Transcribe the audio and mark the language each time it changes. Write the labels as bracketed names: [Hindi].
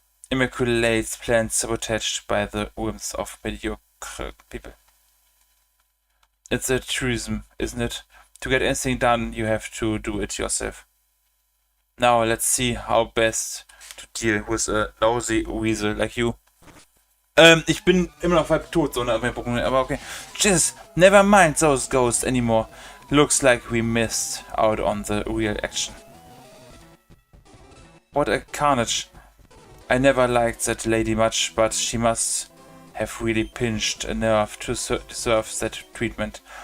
[English] Immaculate plans sabotaged by the whims of mediocre people. It's a truism, isn't it? To get anything done, you have to do it yourself. Now let's see how best to deal with a lousy weasel like you. [German] Ich bin immer noch halb tot, so eine Pokémon, aber okay. [English] Jesus, never mind those ghosts anymore. Looks like we missed out on the real action. What a carnage. I never liked that lady much, but she must have really pinched a nerve to deserve that treatment.